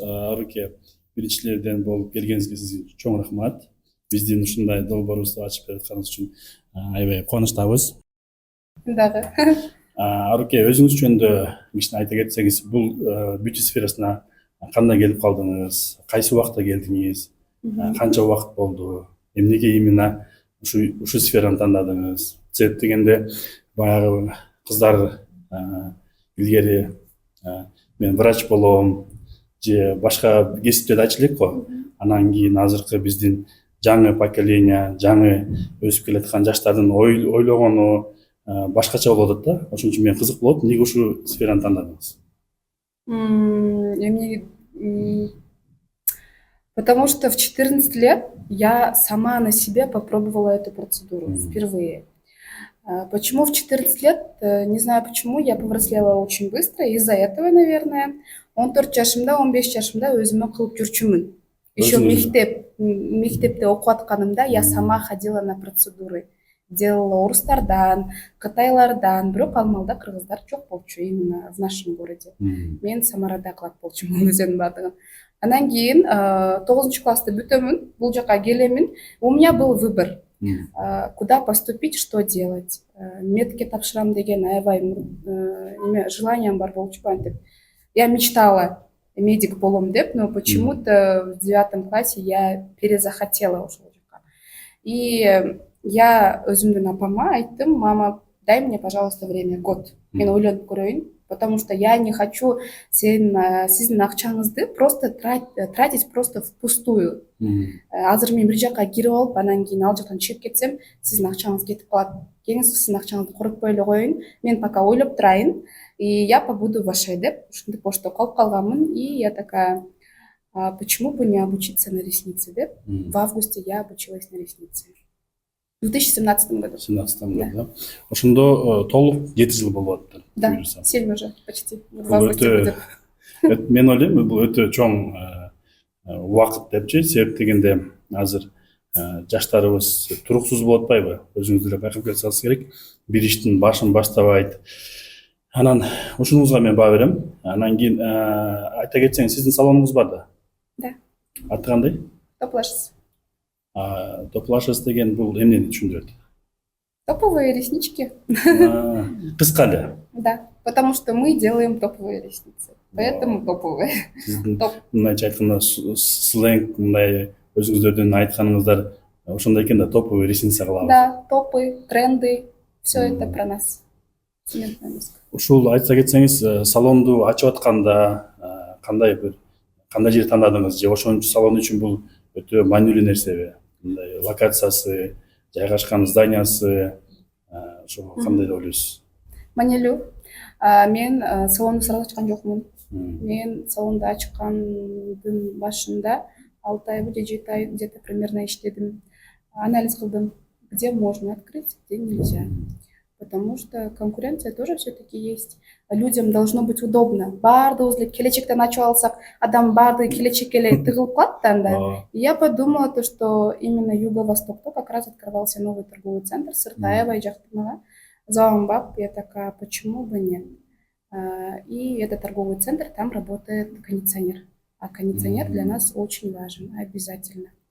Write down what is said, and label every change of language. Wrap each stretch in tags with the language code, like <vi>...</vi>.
<ky>Аруке, биринчилерден болуп келгениңизге сизге чоң рахмат. Биздин ушундай долбоорубузду ачып бератканыңыз үчүн аябай кубанычтабыз. Дагы. Аруке, өзүңүз жөнүндө кичине айта кетсеңиз, бул бьюти сферасына кандай келип калдыңыз? Кайсы убакта келдиңиз? Канча убакыт болду? Эмнеге именно ушу сфераны тандадыңыз? Себеп дегенде баягы кыздар илгери мен врач болом же башка кесиптерди айтчу элек го. Анан кийин азыркы биздин жаңы поколение, жаңы өсүп келаткан жаштардын ойлогону башкача болуп атат да. Ошон үчүн мен кызык болот, эмнеге ушу сфераны тандадыңыз?</ky> <ru>Потому что в 14 лет я сама на себе попробовала эту процедуру впервые. Почему в 14 лет? Не знаю почему, я повзрослела очень быстро, из-за этого, наверное.</ru> <ky>14 жашымда, 15 жашымда өзүмө кылып жүрчүмүн.</ky> <ru>Еще</ru> <ky>мектепте окуп атканымда</ky> <ru>я сама ходила на процедуры.</ru> <ky>Делала орустардан, кытайлардан, бирок ал маалда кыргыздар жок болчу</ky> <ru>именно в нашем городе.</ru> <ky>Мен Самарада кылат болчумун өзүнүн баардыгын. Анан кийин 9 классты бүтөмүн, бул жака келемин.</ky> <ru>У меня был выбор, куда поступить, что делать.</ru> <ky>Медке тапшырам деген аябай желанием бар болчу антип.</ky> <ru>Я мечтала</ru> <ky>медик болом деп,</ky> <ru>но почему-то в 9 классе я перезахотела</ru> <ky>ошол жака.</ky> <ru>И я</ru> <ky>өзүмдүн апама айттым:</ky> <ru>мама, дай мне, пожалуйста, время, год.</ru> <ky>Мен ойлонуп көрөйүн,</ky> <ru>потому что я не хочу</ru> <ky>сиздин акчаңызды</ky> <ru>просто тратить просто впустую.</ru> <ky>Азыр мен бир жака кирип алып, анан кийин ал жактан чыгып кетсем, сиздин акчаңыз кетип калат. Келиңиз, сиздин акчаңызды коротпой эле коеюн. Мен пока ойлоп турайын,</ky> <ru>и я побуду вашей</ru> <ky>деп, ушинтип ошто калып калганмын.</ky> <ru>И я такая: почему бы не обучиться на ресницы деп. В августе я обучилась на ресницы. В 2017 году. В 2017 году, да.</ru> <ky>Ошондо толук 7 жыл болуп атты.</ky> <ru>Да, 7 уже почти. В августе будет.</ru> <ky>Мен ойлойм, бул өтө чоң убакыт депчи. Себеп дегенде азыр жаштарыбыз туруксуз болуп атпайбы? Өзүңүз деле байкап келсеңиз керек. Бир иштин башын баштабайт. Анан ушунуңузга мен баа берем. Анан кийин айта кетсеңиз, сиздин салонуңуз бар да?</ky> <ru>Да.</ru> <ky>Аты кандай? Топ-лашес. Топ-лашес деген бул эмнени түшүндүрөт?</ky> <ru>Топовые реснички.</ru> <ky>Кыска эле.</ky> <ru>Да, потому что мы делаем топовые ресницы. Поэтому топовые.</ru> <ky>Мындайча айтканда сленг, мындай өзүңүздөрдүн айтканыңыздар ошондой экен да, топовый ресница кылабыз.</ky> <ru>Да, топы, тренды, все это про нас.</ru> <ky>Ушул айта кетсеңиз, салонду ачып атканда кандай жер тандадыңыз? Же ошон салон үчүн бул өтө маанилүү нерсеби? Мындай локациясы, жайгашкан зданиясы, ошо кандай деп ойлойсуз? Маанилүү. Мен салонду сразу ачкан жокмун. Мен салонду ачкандын башында 6 айбы же 7 ай</ky> <ru>где-то примерно</ru> <ky>иштедим. Анализ кылдым,</ky> <ru>где можно открыть, где нельзя. Потому что конкуренция тоже все-таки есть. Людям должно быть удобно.</ru> <ky>Баардыгыбыз келечектен ачып алсак, адам баардыгы келечекке эле тыгылып калат да.</ky> <ru>И я подумала, то, что именно Юго-Востокто как раз открывался новый торговый центр Сыртаева и Жактымага. Завамбап, я такая: почему бы нет? И этот торговый центр, там работает кондиционер. А кондиционер для нас очень важен, обязательно.</ru>